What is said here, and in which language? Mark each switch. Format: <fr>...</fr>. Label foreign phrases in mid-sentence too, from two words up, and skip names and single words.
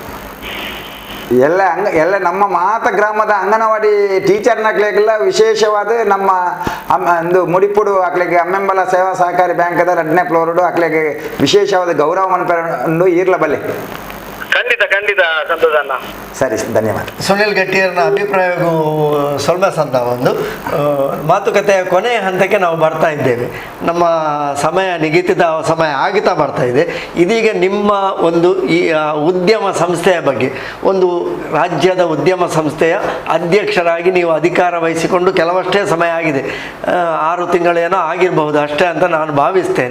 <tcy>ಎಲ್ಲ ನಮ್ಮ ಮಾತ ಗ್ರಾಮದ ಅಂಗನವಾಡಿ ಟೀಚರ್ನಕ್ಲೆಲ್ಲ ವಿಶೇಷವಾದ ನಮ್ಮ ಒಂದು ಮುಡಿಪುಡು ಅಕ್ಲೆಗೆ ಅಮ್ಮೆಂಬಲ ಸೇವಾ ಸಹಕಾರಿ ಬ್ಯಾಂಕದ 2ನೇ ಫ್ಲೋರ್ಡು ಅಕ್ಲೆಗೆ ವಿಶೇಷವಾದ ಗೌರವ ಮನ್ಪಂಡು ಈರ್ಲ ಬಲ್ಲೆ</tcy> <kn>ಖಂಡಿತ ಖಂಡಿತ ಸಂತೋಷ ಅಣ್ಣ. ಸರಿ, ಧನ್ಯವಾದ. ಸುನಿಲ್ ಗಟ್ಟಿಯರ್ನ ಅಭಿಪ್ರಾಯವೂ ಸ್ವಲ್ಪ ಸಂದ ಒಂದು ಮಾತುಕತೆಯ ಕೊನೆಯ ಹಂತಕ್ಕೆ ನಾವು ಬರ್ತಾ ಇದ್ದೇವೆ. ನಮ್ಮ ಸಮಯ ನಿಗದಿತ ಸಮಯ ಆಗುತ್ತಾ ಬರ್ತಾ ಇದೆ. ಇದೀಗ ನಿಮ್ಮ ಒಂದು ಈ ಉದ್ಯಮ ಸಂಸ್ಥೆಯ ಬಗ್ಗೆ, ಒಂದು ರಾಜ್ಯದ ಉದ್ಯಮ ಸಂಸ್ಥೆಯ ಅಧ್ಯಕ್ಷರಾಗಿ ನೀವು ಅಧಿಕಾರ ವಹಿಸಿಕೊಂಡು ಕೆಲವಷ್ಟೇ ಸಮಯ ಆಗಿದೆ, 6 ತಿಂಗಳೇನೋ ಆಗಿರಬಹುದು ಅಷ್ಟೇ ಅಂತ ನಾನು ಭಾವಿಸ್ತೇನೆ.</kn>